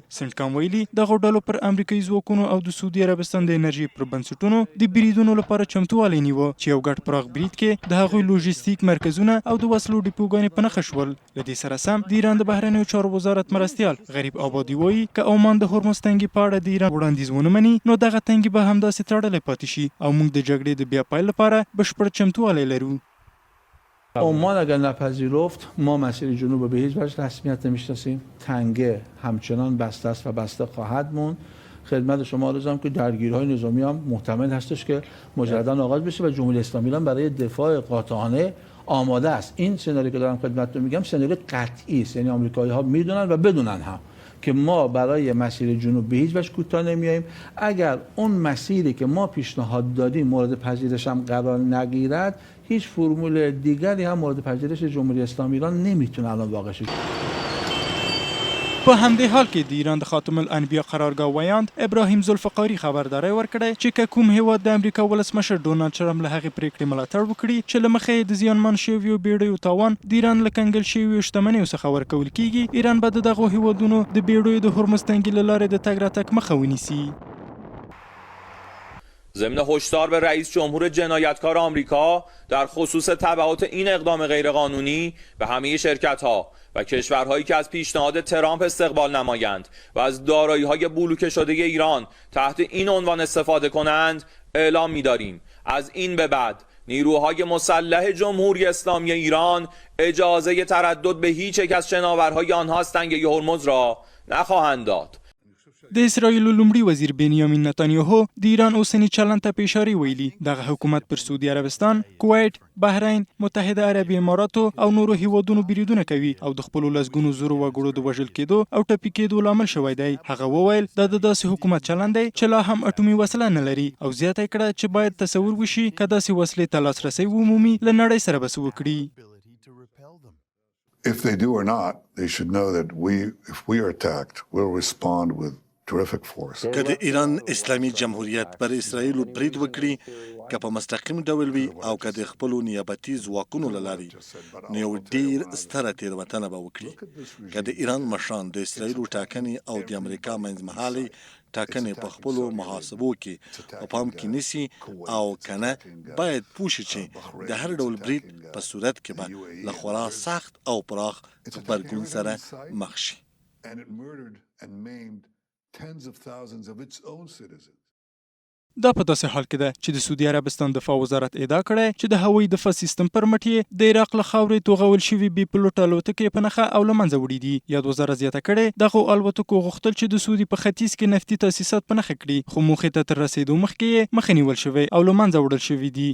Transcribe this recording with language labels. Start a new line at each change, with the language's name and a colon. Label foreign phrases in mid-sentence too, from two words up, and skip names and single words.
Pashto: سنټکام ویلي دغه ډلو پر امریکایي ځواکونو او د سعودي عربستان د انرژي پر بنسټونو د بریدونو لپاره چمتووالی نیوه چې یو ګډ پراخ برید کې د هغوی لوژیستیک مرکزونه او د وسلو ډیپوګانې په نښه شول. له دې سره سم د ایران د بهرنیو چارو وزارت مرستیال غریب آبادي وایي که عمان د هرمز تنګي په اړه د ایران وړاندیز ونه مني نو دغه تنګي به همداسې تړلی پاتې شي او موږ د جګړې د بیا پیل لپاره بشپړ چمتووالی لرو.
Persian: عمان اگر نپذیرفت ما مسیر جنوب به هیچ وجه رسمیت نمیشناسیم. تنگه همچنان بسته است و بسته خواهد موند. خدمت شما عرضم که درگیری‌های نظامی هم محتمل هستش که مجددا آغاز بشه و جمهوری اسلامی ایران برای دفاع قاطعانه آماده است. این سناریو که دارم خدمتتون میگم سناریو قطعی است، یعنی آمریکایی‌ها میدونن و بدونن هم که ما برای مسیر جنوب به هیچ وجه کوتاه نمیاییم. اگر اون مسیری که ما پیشنهاد دادیم مورد پذیرش هم قرار نگیرد هیچ فرمول دیگری هم مورد پذیرش جمهوری اسلامی ایران نمیتونه الان واقع شه.
Pashto: په همدې حال کې د ایران د خاتم الانبیا قرارګاه ویاند ابراهیم ذوالفقاري خبرداری ورکړی چې که کوم هیواد د امریکا ولسمشر ډونالډ ټرمپ له هغې پرېکړې ملاتړ وکړي چې له مخې د زیانمن شویو بیړیو تاوان د ایران له کنګل شویو شتمنیو څخه ورکول کیږي، ایران به د دغو هیوادونو د بیړیو د هرمز تنګي له لارې د تګ راتګ مخه ونیسي.
Persian: ضمن هشدار به رئیس جمهور جنایتکار آمریکا در خصوص تبعات این اقدام غیرقانونی به همه شرکت‌ها و کشورهایی که از پیشنهاد ترامپ استقبال نمایند و از دارایی‌های بلوکه شده ایران تحت این عنوان استفاده کنند اعلام می‌داریم از این به بعد نیروهای مسلح جمهوری اسلامی ایران اجازه تردد به هیچ یک از شناورهای آنها از تنگه هرمز را نخواهند داد.
Pashto: د اسرائیل لومړي وزیر بنیامین نتانیاهو د ایران اوسنی چلند ته په اشاره ویلي دغه حکومت پر سعودي عربستان، کویت، بحرین، متحده عربي اماراتو او نورو هیوادونو بریدونه کوي او د خپلو لسګونو زرو وګړو د وژل کېدو او ټپي کېدو لامل شوی دی. هغه وویل دا د داسې حکومت چلند دی چې لا هم اټومي وسله نه لري او زیاته کړه چې باید تصور وشي که داسې وسلې ته لاسرسی ومومي له نړۍ سره به څه وکړي.
English: If they do or not, they should know that if we are attacked, we'll respond with terrific force.
Pashto: که د ایران اسلامي جمهوریت پر اسرائیلو برید وکړي که په مستقیم ډول وي او که د خپلو نیابتي ځواکونو له لارې نو یو ډېر ستره تېروتنه به وکړي که د ایران مشران د اسرائیلو ټاکنې او د امریکا منځمهالې ټاکنې په خپلو محاسبو کې په پام کې نیسي او که نه باید پوه شي چې د هر ډول برید په صورت کې به له خورا سخت او پراخ غبرګون سره مخ شي.
English: And it murdered and maimed tens of thousands of its own citizens.
Pashto: دا په داسې حال کې ده چې د سعودي عربستان دفاع وزارت ادعا کړی چې د هوایي دفاع سیستم پر مټ یې د عراق له خاورې توغول شوي بې پلوټه الوتکې په نښه او له منځه وړي دي. یاد وزارت زیاته کړې دغو الوتکو غوښتل چې د سعودي په ختیځ کې نفتي تاسیسات په نښه کړي خو موخې ته تر رسېدو مخکې یې مخه نیول شوی او له منځه وړل شوي دي.